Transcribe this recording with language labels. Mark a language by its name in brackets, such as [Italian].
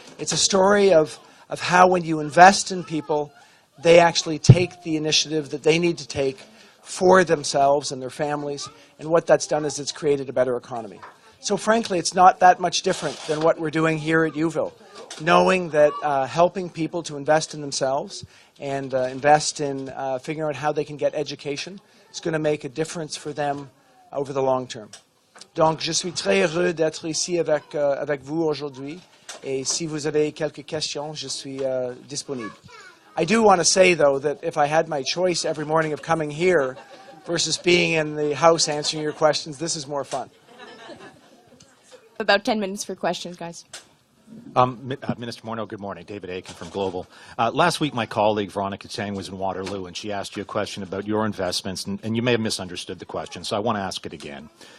[English] It's a story of how when you invest in people, they actually take the initiative that they need to take for themselves and their families, and what that's done is it's created a better economy. So frankly, it's not that much different than what we're doing here at Youville, knowing that helping people to invest in themselves and invest in figuring out how they can get education is going to make a difference for them over the long term. [French] Donc, je suis très heureux d'être ici avec vous aujourd'hui, et si vous avez quelques questions, je suis disponible. [English] I do want to say, though, that if I had my choice every morning of coming here versus being in the House answering your questions, this is more fun. About 10 minutes for questions, guys. Minister Morneau, good morning. David Aiken from Global. Last week, my colleague Veronica Chang was in Waterloo, and she asked you a question about your investments, and you may have misunderstood the question, so I want to ask it again.